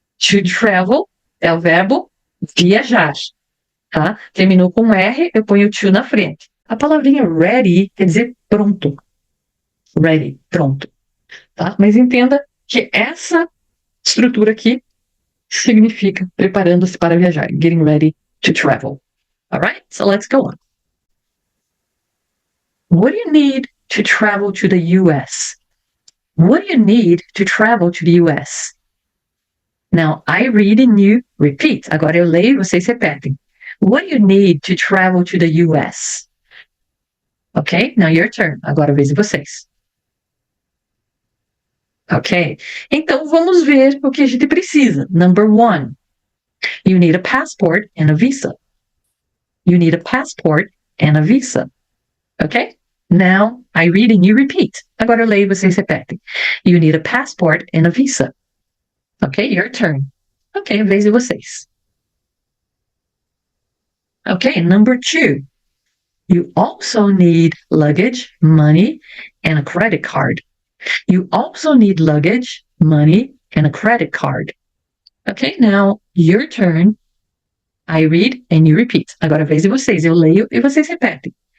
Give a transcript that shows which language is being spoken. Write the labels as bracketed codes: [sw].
[pt] To travel é o verbo viajar, tá? Terminou com R, eu ponho to na frente. A palavrinha ready quer dizer pronto. Ready, pronto. Tá? Mas entenda que essa estrutura aqui significa preparando-se para viajar. [en] Getting ready to travel. Alright, so let's go on. What do you need to travel to the US? What do you need to travel to the US? Now, I read and you repeat. [pt] Agora eu leio e vocês repetem. [en] What do you need to travel to the US? Ok, now your turn. [pt] Agora a vez de vocês. Ok, então vamos ver o que a gente precisa. [en] Number 1, you need a passport and a visa. You need a passport and a visa. Ok? Now, I read and you repeat. [pt] Agora eu leio e vocês repetem. [en] You need a passport and a visa. Ok, your turn. [pt] Ok, a vez de vocês. [en] Ok, number 2. You also need luggage, money, and a credit card. You also need luggage, money, and a credit card. Okay, now your turn. I read and you repeat. [pt] Agora a vez de vocês. Eu leio e vocês repetem.